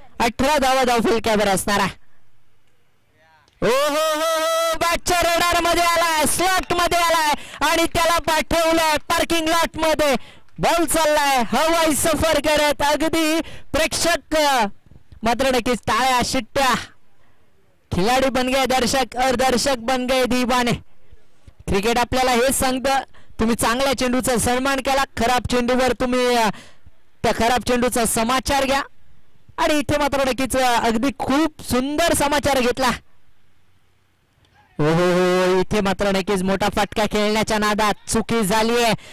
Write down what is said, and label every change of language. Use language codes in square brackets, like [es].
[mr] 18 धावा धावफलकावर असणारा. हो हो हो, बॅटच्या रडार मध्ये आलाय, स्लॉट मध्ये आलाय आणि त्याला पाठवलंय पार्किंग लॉट मध्ये. बॉल चाललाय हवाई सफर करत. अगदी प्रेक्षक मात्र नक्कीच टाळ्या शिट्ट्या. [hi] खिलाडी बन गए दर्शक और दर्शक बन गए दीवाने. [mr] क्रिकेट आपल्याला हे सांगतं, तुम्ही चांगल्या चेंडूचा सन्मान केला, खराब चेंडूवर तुम्ही त्या खराब चेंडूचा समाचार घ्या. आणि इथे मात्र नक्कीच अगदी खूप सुंदर समाचार घेतला. हो हो हो, इथे मात्र नक्कीच मोठा फटका खेळण्याच्या नादात चुकी झाली आहे.